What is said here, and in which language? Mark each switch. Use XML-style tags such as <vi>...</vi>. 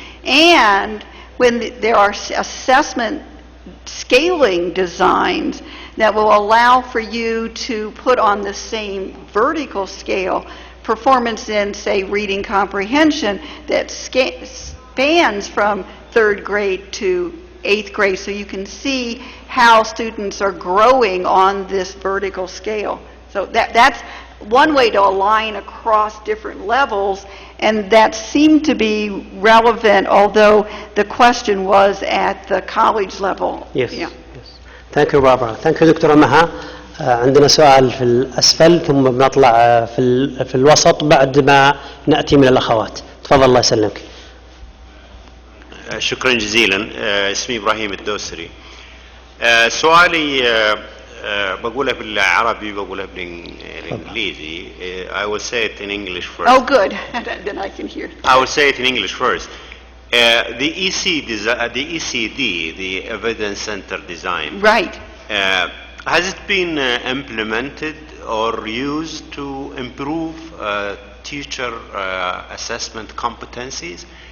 <en>And when there are assessment scaling designs that will allow for you to put on the same vertical scale performance in, say, reading comprehension that spans from third grade to eighth grade, so you can see how students are growing on this vertical scale. So that's one way to align across different levels, and that seemed to be relevant, although the question was at the college level. Yes. Yeah. Yes. Thank you, Barbara. Thank you, دكتورة Maha.</en> <ar>عندنا سؤال في الأسفل ثم بنطلع في الوسط بعد ما نأتي من الأخوات. تفضل الله يسلمك. شكرا جزيلا. اسمي إبراهيم الدوسري. سؤالي بقولها بالعربي بقولها بالإنجليزي.</ar> <en>I will say it in English first. Oh, good. Then I can hear. I will say it in English first. The ECD, the Evidence Center Design. Right. Has it been implemented or used to improve teacher assessment competencies?</en>